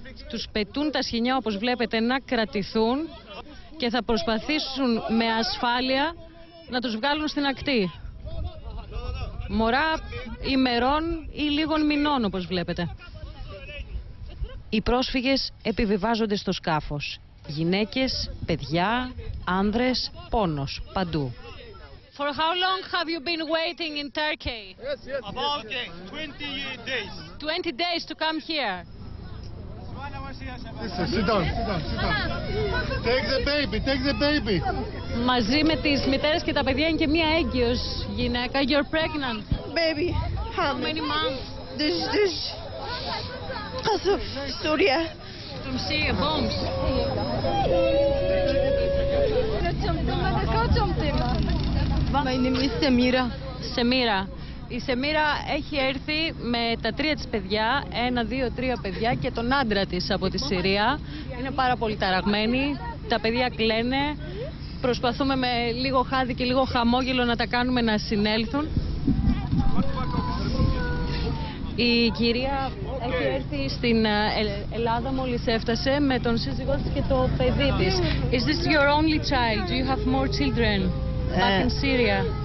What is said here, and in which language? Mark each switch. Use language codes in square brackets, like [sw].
[el] Τους πετούν τα σχοινιά, όπως βλέπετε, να κρατηθούν και θα προσπαθήσουν με ασφάλεια να τους βγάλουν στην ακτή. Μωρά ημερών ή λίγων μηνών, όπως βλέπετε. Οι πρόσφυγες επιβιβάζονται στο σκάφος. Γυναίκες, παιδιά, άνδρες, πόνος, παντού. [en] For how long have you been waiting in Turkey? About 20 days. 20 days to come here. Sit down. Take the baby, take the baby. [el] Μαζί με τις μητέρες και τα παιδιά είναι και μία έγκυος γυναίκα. [en] You're pregnant. Baby, How many months? düş. Kasıf, Suriye. From Syria, bombs. My name is Samira. [el] Σεμίρα. Η Σεμίρα έχει έρθει με τα 3 της παιδιά, 1, 2, 3 παιδιά και τον άντρα της από τη Συρία. Είναι πάρα πολύ ταραγμένη, τα παιδιά κλαίνε. Προσπαθούμε με λίγο χάδι και λίγο χαμόγελο να τα κάνουμε να συνέλθουν. Η κυρία έχει έρθει στην Ελλάδα, μόλις έφτασε, με τον σύζυγό της και το παιδί της. [en] Is this your only child? Do you have more children back in Syria?